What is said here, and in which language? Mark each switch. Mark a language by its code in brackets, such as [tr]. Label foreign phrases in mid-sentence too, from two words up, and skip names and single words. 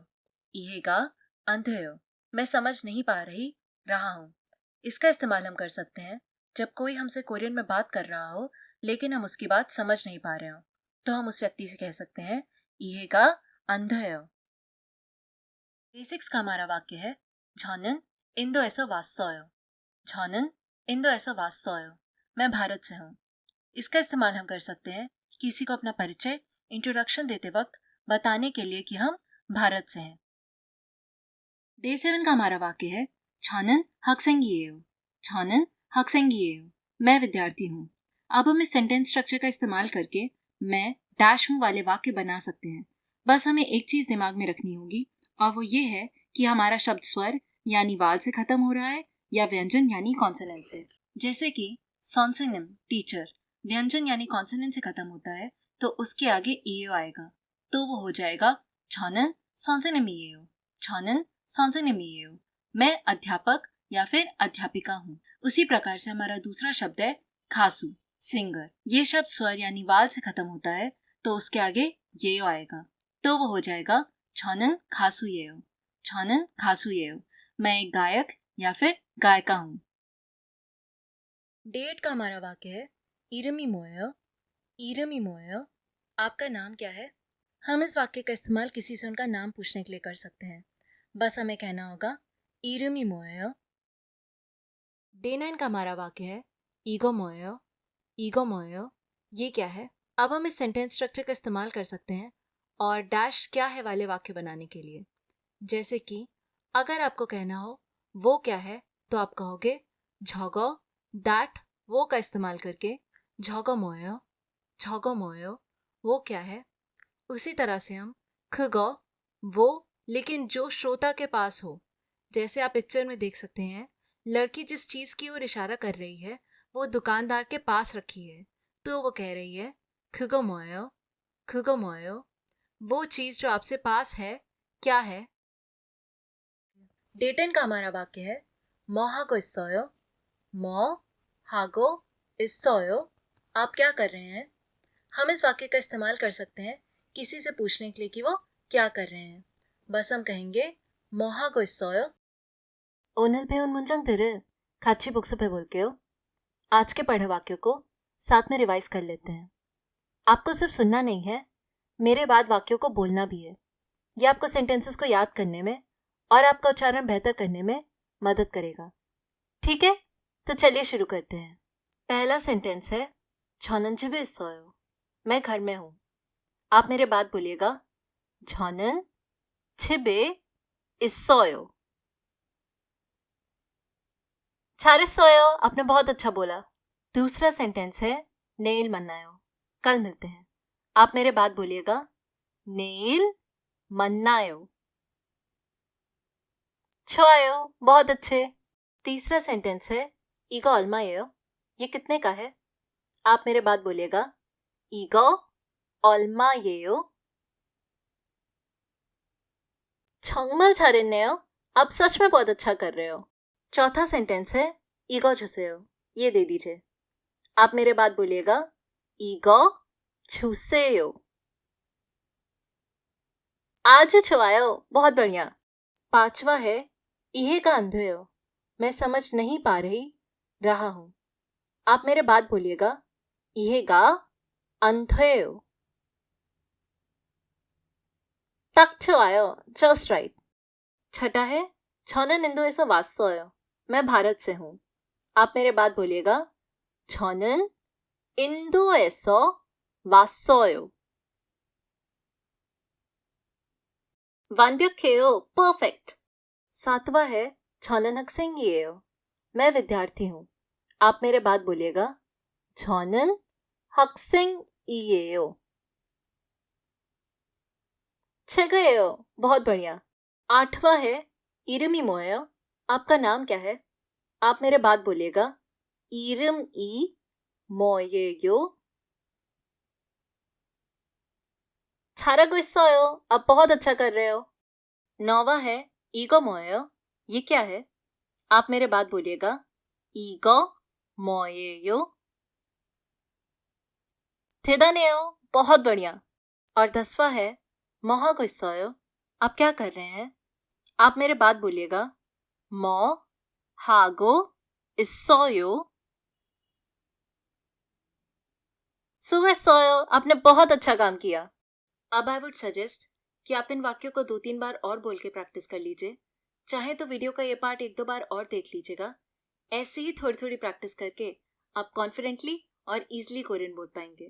[ko] 이해가 안 돼요, [hi] मैं समझ नहीं पा रहा हूँ। इसका इस्तेमाल हम कर सकते हैं जब कोई हमसे कोरियन में बात कर रहा हो लेकिन हम उसकी बात समझ नहीं पा रहे हो, तो हम उस व्यक्ति से कह सकते हैं [ko] 이해가 안 돼요. [hi] डे 6 का हमारा वाक्य है [ko] 저는 인도에서 왔어요। 저는 인도에서 왔어요, [hi] मैं भारत से हूँ। इसका इस्तेमाल हम कर सकते हैं किसी को अपना परिचय, इंट्रोडक्शन देते वक्त बताने के लिए कि हम भारत से हैं। डे 7 का हमारा वाक्य है [ko] 저는 학생이에요। 저는 학생이에요, [hi] मैं विद्यार्थी हूँ। अब हम इस [en] sentence structure [hi] का इस्तेमाल करके मैं डैश हूँ वाले वाक्य बना सकते हैं। बस हमें एक चीज दिमाग में रखनी होगी, और वो ये है कि हमारा शब्द स्वर यानी वाल से खत्म हो रहा है या व्यंजन यानी कॉन्सोनेंट से। जैसे कि सॉन्सिनिम टीचर व्यंजन यानी कॉन्सोनेंट से खत्म होता है, तो उसके आगे एओ आएगा, तो वो हो जाएगा [ko] 저는 선생님이에요। 저는 선생님이에요, [hi] मैं अध्यापक या फिर अध्यापिका हूँ। उसी प्रकार से हमारा दूसरा शब्द है खासू, सिंगर। ये शब्द स्वर यानी वाल से खत्म होता है, तो उसके आगे येयो आएगा, तो वो हो जाएगा [ko] 저는 가수예요। 저는 가수예요, [hi] मैं एक गायक या फिर गायिका हूँ। डेट का हमारा वाक्य है [ko] 이름이 뭐예요? 이름이 뭐예요? [hi] आपका नाम क्या है। हम इस वाक्य का इस्तेमाल किसी से उनका नाम पूछने के लिए कर सकते हैं। बस हमें कहना होगा [ko] 이름이 뭐예요? [hi] डे 9 का हमारा वाक्य है [ko] 이거 뭐예요? 이거 뭐예요? [hi] ये क्या है। अब हम इस [en] sentence structure [hi] का इस्तेमाल कर सकते हैं और डैश क्या है वाले वाक्य बनाने के लिए। जैसे कि अगर आपको कहना हो वो क्या है, तो आप कहोगे 저거, दैट, वो का इस्तेमाल करके [ko] 저거 뭐예요? 저거 뭐예요? [hi] वो क्या है। उसी तरह से हम 그거, वो, लेकिन जो श्रोता के पास हो। जैसे आप पिक्चर में देख सकते हैं, लड़की जिस चीज की ओर इशारा कर रही है वो दुकानदार के पास रखी है, तो वो कह रही है [ko] 그거 뭐예요? 그거 뭐예요? [hi] वो चीज जो आपसे पास है क्या है? डे 10 का हमारा वाक्य है [ko] 뭐 하고 있어요? 뭐 하고 있어요? [hi] आप क्या कर रहे हैं? हम इस वाक्य का इस्तेमाल कर सकते हैं किसी से पूछने के लिए कि वो क्या कर रहे हैं. बस हम कहेंगे [ko] 뭐 하고 있어요? 오늘 배운 문장들을 같이 복습해 볼게요. [hi] आज के पढ़े वाक्यों को साथ में रिवाइज कर लेते हैं. आपको सिर्फ सुनना नहीं है, मेरे बाद वाक्यों को बोलना भी है. ये आपको सेंटेंसेस को याद करने में और आपका उच्चारण बेहतर करने में मदद करेगा. ठीक है, तो चलिए शुरू करते हैं. पहला सेंटेंस है [ko] 저는 집에 있어요. [hi] मैं घर में हूँ. आप मेरे बाद बोलिएगा [ko] 저는 집에 있어요. 잘했어요. [hi] आपने बहुत अच्छा बोला. दूसरा सेंटेंस है [ko] 내일 만나요. [hi] कल मिलते हैं. आप मेरे बाद बोलिएगा [ko] 내일 만나요. 좋아요. [hi] बहुत अच्छे. तीसरा सेंटेंस है [ko] 이거 얼마예요? [hi] ये कितने का है? आप मेरे बाद बोलिएगा [ko] 이거 얼마예요? 정말 잘했네요. [hi] आप सच में बहुत अच्छा कर रहे हो. चौथा सेंटेंस है [ko] 이거 주세요. [hi] ये दे दीजिए. आप मेरे बाद बोलिएगा [ko] 이거 주세요. आज 좋아요. [hi] बहुत बढ़िया. पांचवा है [ko] 이해가 안 돼요. [hi] मैं समझ नहीं पा रहा हूँ. आप मेरे बाद बोलिएगा [ko] 이해가 안 돼요. 딱 좋아요. [en] Just right. [hi] छठा है [ko] 저는 인도에서 왔어요. [hi] मैं भारत से हूँ. आप मेरे बाद बोलिएगा [ko] 저는 인도에서 왔어요. 완벽해요. [en] Perfect. [hi] सातवां है [ko] 저는 학생이에요. [hi] मैं विद्यार्थी हूँ. आप मेरे बाद बोलिएगा [ko] 저는 학생이에요. 최고예요. [hi] बहुत बढ़िया. आठवां है [ko] 이름이 뭐예요? [hi] आपका नाम क्या है? आप मेरे बाद बोलिएगा [ko] 이름이 뭐예요? 잘하고 있어요. [hi] आप बहुत अच्छा कर रहे हो. नौवां है [ko] 이거 뭐예요? [hi] ये क्या है? आप मेरे बाद बोलिएगा [ko] 이거 뭐예요? 대단해요. [hi] बहुत बढ़िया. और 10वां है [ko] 뭐 하고 있어요? [hi] आप क्या कर रहे हैं? आप मेरे बाद बोलिएगा [ko] 뭐 하고 있어요? [hi] सुबह आपने बहुत अच्छा काम किया. अब [en] I would suggest [hi] कि आप इन वाक्यों को 2-3 बार और बोल के प्रैक्टिस कर लीजिए. चाहे तो वीडियो का ये पार्ट 1-2 बार और देख लीजिएगा. ऐसे ही थोड़ी थोड़ी प्रैक्टिस करके आप कॉन्फिडेंटली और इजीली कोरियन बोल पाएंगे.